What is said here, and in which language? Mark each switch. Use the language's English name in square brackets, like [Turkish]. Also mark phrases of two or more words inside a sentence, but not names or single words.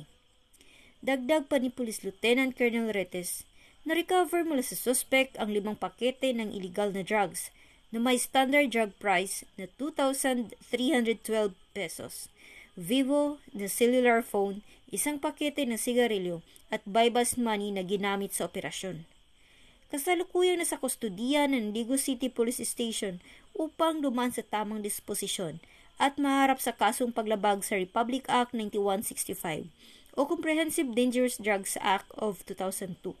[Filipino] Dagdag pa ni Police Lieutenant Colonel Retes, na-recover mula sa suspect ang 5 pakete ng illegal na drugs na may [English] standard drug price [Filipino] na 2,312 pesos, Vivo na [English] cellular phone, [Filipino] 1 pakete ng sigarilyo at [English] buy-bust money [Filipino] na ginamit sa operasyon. Kasalukuyang nasa kustodiya ng Digos City Police Station upang dumaan sa tamang disposisyon at maharap sa kasong paglabag sa Republic Act 9165 o Comprehensive Dangerous Drugs Act of 2002.